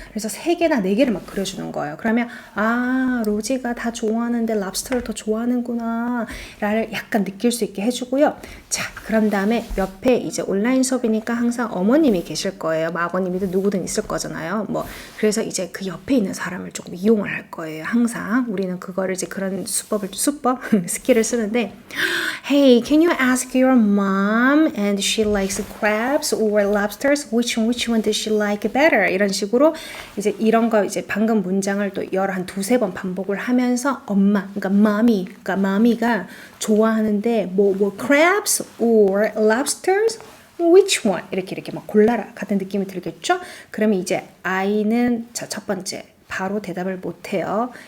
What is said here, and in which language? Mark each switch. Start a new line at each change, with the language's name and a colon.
Korean: 그래서 3개나 4개를 막 그려주는 거예요. 그러면 로지가 다 좋아하는데 랍스터를 더 좋아하는구나 라를 약간 느낄 수 있게 해주고요. 자, 그런 다음에 옆에 이제 온라인 수업이니까 항상 어머님이 계실 거예요. 아버님이든 누구든 있을 거잖아요. 그래서 이제 그 옆에 있는 사람을 조금 이용을 할 거예요. 항상 우리는 그거를 이제 그런 수법 스킬을 쓰는데
English: Hey, can you ask your mom and she likes crabs or lobsters? Which one does she like better?
Korean: 이런 식으로 이제 이런 거 이제 방금 문장을 또 한 2-3번 반복을 하면서 그러니까 마미가 좋아하는데
English: crabs or lobsters? Which one?
Korean: 이렇게 막 골라라 같은 느낌이 들겠죠? 그러면 이제 아이는 첫 번째 바로 대답을 못해요.